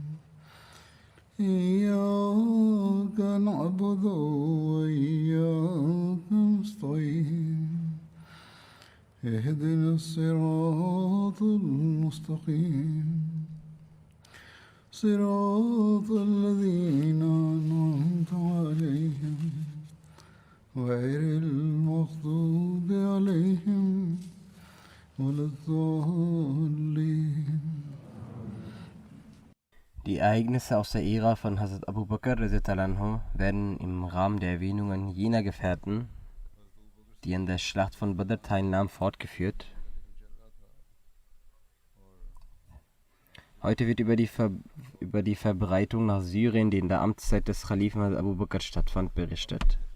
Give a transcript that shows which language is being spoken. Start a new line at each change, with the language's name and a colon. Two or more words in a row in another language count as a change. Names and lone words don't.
Arabic: إياك نعبد وإياك نستعين اهدنا الصراط المستقيم صراط الذين أنعمت عليهم غير المغضوب عليهم ولا الضالين.
German: Die Ereignisse aus der Ära von Hazrat Abu Bakr r. werden im Rahmen der Erwähnungen jener Gefährten, die an der Schlacht von Badr teilnahmen, fortgeführt. Heute wird über die Verbreitung nach Syrien, die in der Amtszeit des Khalifen Hazrat Abu Bakr stattfand, berichtet.